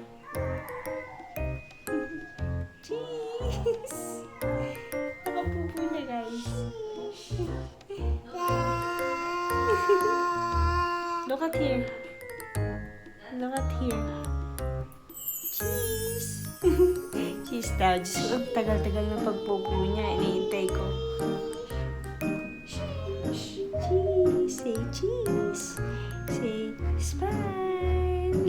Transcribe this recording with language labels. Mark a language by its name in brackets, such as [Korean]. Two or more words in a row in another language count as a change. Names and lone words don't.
[English] Cheese. [Filipino] Nakapupo na, guys. [English] Look at here. Look at here. Cheese. [Filipino] Cheese daw. Diyos ko, ang tagal-tagal ng pagpupo niya. Inihintay ko. Cheese. [English] Say cheese. Say smile.